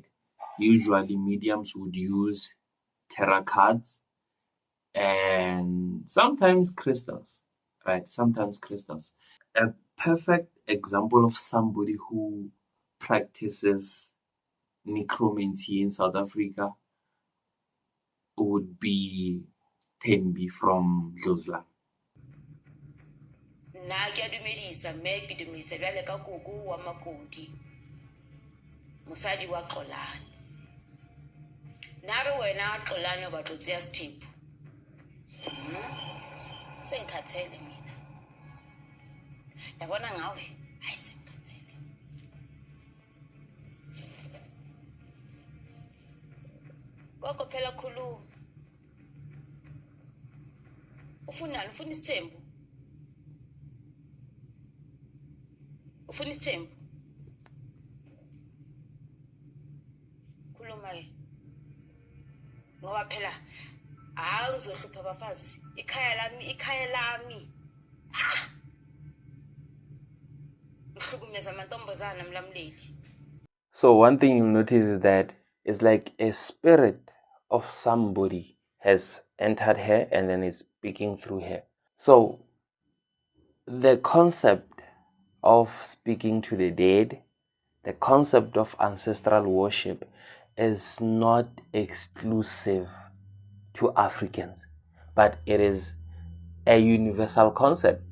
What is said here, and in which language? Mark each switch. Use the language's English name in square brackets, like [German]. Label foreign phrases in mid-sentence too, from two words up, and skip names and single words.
[English] Usually, mediums would use tarot cards and sometimes crystals, right? Sometimes crystals. A perfect example of somebody who practices necromancy in South Africa would be Thembi from Zosla. [Northern Sotho] Nna ke a dumedisa mme ke dumedisa bjale ka koko wa makoti mosadi wa Xolane. Nare wena Xolane o batla o tseya Sethepho. [Zulu] Sengikhathele mina. Yabona ngawe hayi sengikhathele. Koko phela khuluma. Ufunani? Ufuna isithembu? Ufuna isithembu? Khuluma ke. Ngoba phela ngizohlupha abafazi. Ikhaya lami. Ngihlukumeza amantombazana mlamleli. [English] So one thing you'll notice is that it's like a spirit of somebody has entered her and then is speaking through her. So the concept of speaking to the dead, the concept of ancestral worship is not exclusive to Africans, but it is a universal concept.